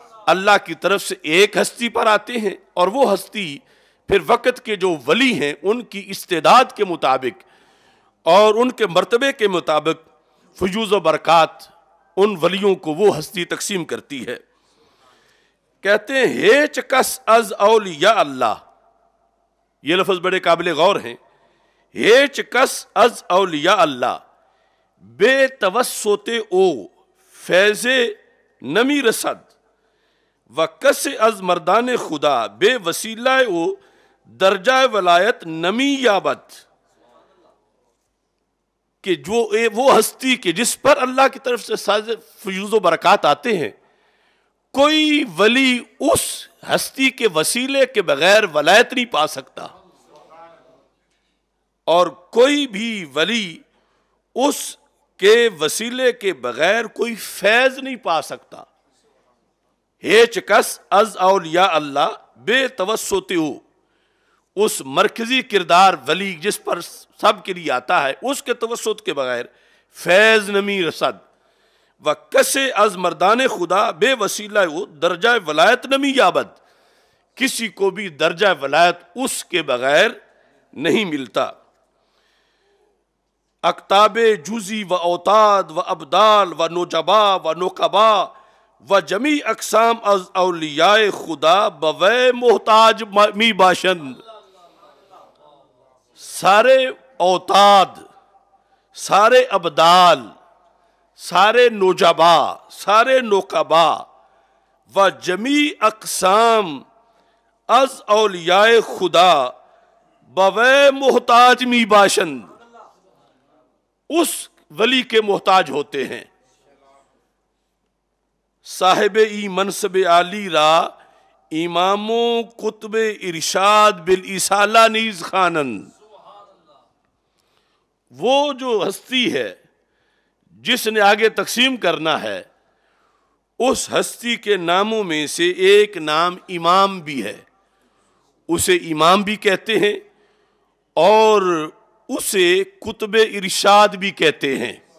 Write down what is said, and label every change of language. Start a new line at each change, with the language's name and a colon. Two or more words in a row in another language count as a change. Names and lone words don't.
Urdu: اللہ کی طرف سے ایک ہستی پر آتے ہیں اور وہ ہستی پھر وقت کے جو ولی ہیں ان کی استعداد کے مطابق اور ان کے مرتبے کے مطابق فیوز و برکات ان ولیوں کو وہ ہستی تقسیم کرتی ہے۔ کہتے ہیں
Persian: ہیچ کس از اولیاء اللہ،
Urdu: یہ لفظ بڑے قابل غور ہیں،
Persian: ہیچ کس از اولیاء اللہ بے توسط او فیض نمی رسد و کس از مردان خدا بے وسیلہ او درجہ ولایت نمی یابد،
Urdu: کہ جو وہ ہستی کہ جس پر اللہ کی طرف سے فیوز و برکات آتے ہیں، کوئی ولی اس ہستی کے وسیلے کے بغیر ولایت نہیں پا سکتا، اور کوئی بھی ولی اس کے وسیلے کے بغیر کوئی فیض نہیں پا سکتا۔
Persian: ہیچ کس از اولیاء اللہ بے توسط ہو،
Urdu: اس مرکزی کردار ولی جس پر سب کے لیے آتا ہے اس کے توسط کے بغیر
Persian: فیض نمی رسد و کسے از مردان خدا بے وسیلہ ہو درجہ ولایت نمی یابد،
Urdu: کسی کو بھی درجہ ولایت اس کے بغیر نہیں ملتا۔
Persian: اکتاب جزی و اوتاد و ابدال و نجبا و نقبا و جمیع اقسام از اولیاء خدا بوے محتاج می باشند، سارے اوتاد، سارے ابدال، سارے نجبا، سارے نقبا و جمیع اقسام از اولیاء خدا بوے محتاج می باشند،
Urdu: اس ولی کے محتاج ہوتے ہیں۔
Persian: صاحب ای منصب عالی را امام و قطب ارشاد بالاسالہ نیز خوانند،
Urdu: وہ جو ہستی ہے جس نے آگے تقسیم کرنا ہے، اس ہستی کے ناموں میں سے ایک نام امام بھی ہے، اسے امام بھی کہتے ہیں اور اسے قطب ارشاد بھی کہتے ہیں۔